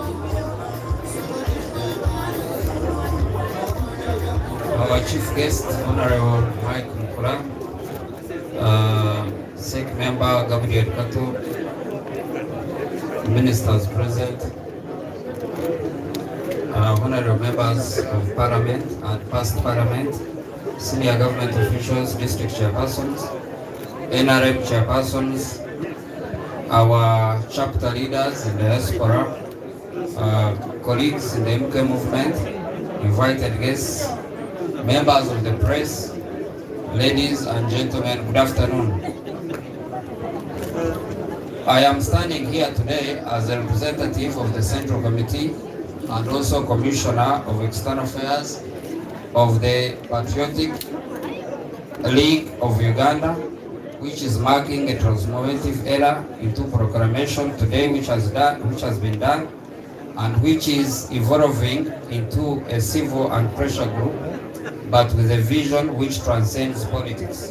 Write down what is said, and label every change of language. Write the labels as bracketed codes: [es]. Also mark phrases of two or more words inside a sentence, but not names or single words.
[en] Our chief guest, Honorable Mike Mukula, SEC member Gabriel Kato, ministers present, honorable members of parliament and past parliament, senior government officials, district chairpersons, NRM chairpersons, our chapter leaders in the diaspora, colleagues in the MK movement, invited guests, members of the press, ladies and gentlemen, good afternoon. I am standing here today as a representative of the Central Committee and also Commissioner of External Affairs of the Patriotic League of Uganda, which is marking a transformative era into proclamation today, which has been done, and which is evolving into a civil and pressure group, but with a vision which transcends politics.